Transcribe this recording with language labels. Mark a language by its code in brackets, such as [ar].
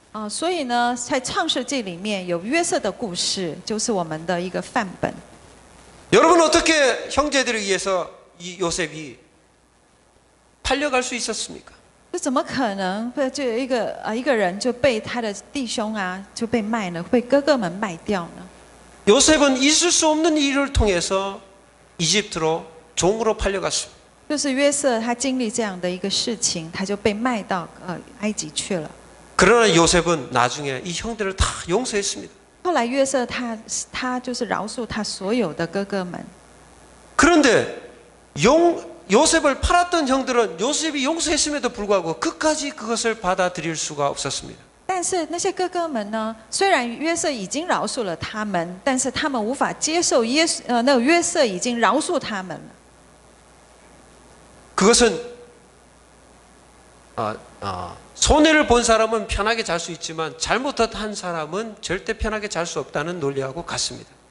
[zh] 所以呢，在创世纪里面有约瑟的故事，就是我们的一个范本。 [ko] 여러분 어떻게 형제들에 의해서 이 요셉이 팔려갈 수 있었습니까? [zh] 这怎么可能会就有一个人就被他的弟兄就被卖了，被哥哥们卖掉呢？ [ko] 요셉은 있을 수 없는 일을 통해서 이집트로 종으로 팔려갔습니다. [zh] 就是约瑟他经历这样的一个事情，他就被卖到埃及去了。 [ko] 그러나 요셉은 나중에 이 형들을 다 용서했습니다. [zh] 后来约瑟他就是饶恕他所有的哥哥们。 [ko] 그런데 요셉을 팔았던 형들은 요셉이 용서했음에도 불구하고 끝까지 그것을 받아들일 수가 없었습니다. [zh] 但是那些哥哥们呢？虽然约瑟已经饶恕了他们，但是他们无法接受那个约瑟已经饶恕他们了。 [ko] 그것은 손해를 본 사람은 편하게 잘 수 있지만 잘못한 사람은 절대 편하게 잘 수 없다는 논리하고 같습니다.